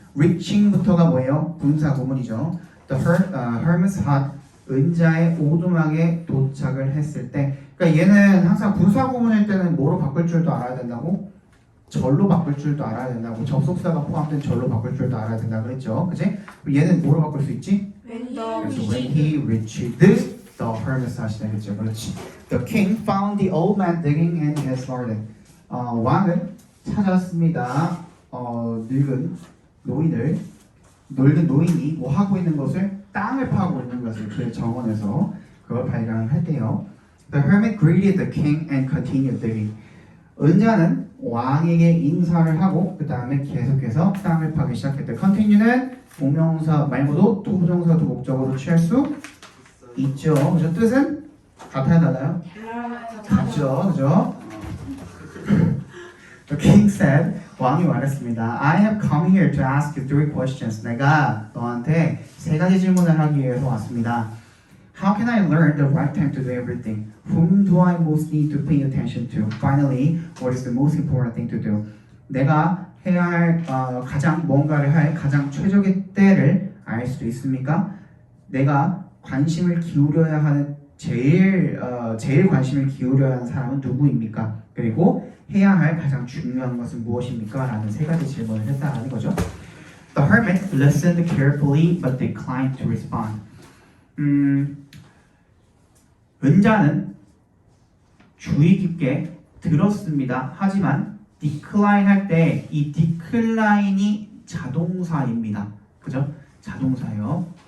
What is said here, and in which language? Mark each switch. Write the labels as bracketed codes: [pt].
[ko] reaching부터가 뭐예요? 분사 구문이죠. [en] The hermit's hut [ko] 은자의 오두막에 도착을 했을 때 그러니까 얘는 항상 분사 구문일 때는 뭐로 바꿀 줄도 알아야 된다고? 절로 바꿀 줄도 알아야 된다고 접속사가 포함된 절로 바꿀 줄도 알아야 된다 그랬죠. 그치? 얘는 뭐로 바꿀 수 있지? [en] 그래서 when he reached the hermit's hut 되겠죠. [ko] 그렇지. [en] The king found the old man digging in his garden. [ko] 왕은 찾았습니다. 늙은 노인이 뭐 하고 있는 것을 땅을 파고 있는 것을 그의 정원에서 그걸 발견을 했대요. [en] The hermit greeted the king and continued digging. [ko] 은자는 왕에게 인사를 하고 그 다음에 계속해서 땅을 파기 시작했대. continue는 동명사 말고도 또 부정사 두 목적으로 취할 수 있죠. 그죠? 뜻은 같아요, 달라요? 같죠, 그죠? [en] The king said, [ko] 왕이 말했습니다. [en] I have come here to ask you 3 questions. [ko] 내가 너한테 3가지 질문을 하기 위해서 왔습니다. [en] How can I learn the right time to do everything? Whom do I most need to pay attention to? Finally, what is the most important thing to do? [ko] 내가 해야 할 뭔가를 할 가장 최적의 때를 알 수도 있습니까? 내가 관심을 기울여야 하는 제일 관심을 기울여야 하는 사람은 누구입니까? 그리고 해야 할 가장 중요한 것은 무엇입니까? 라는 3가지 질문을 했다는 거죠. [en] The hermit listened carefully but declined to respond. [ko] 은자는 주의 깊게 들었습니다. 하지만 decline 할 때 이 decline이 자동사입니다. 그죠? 자동사예요.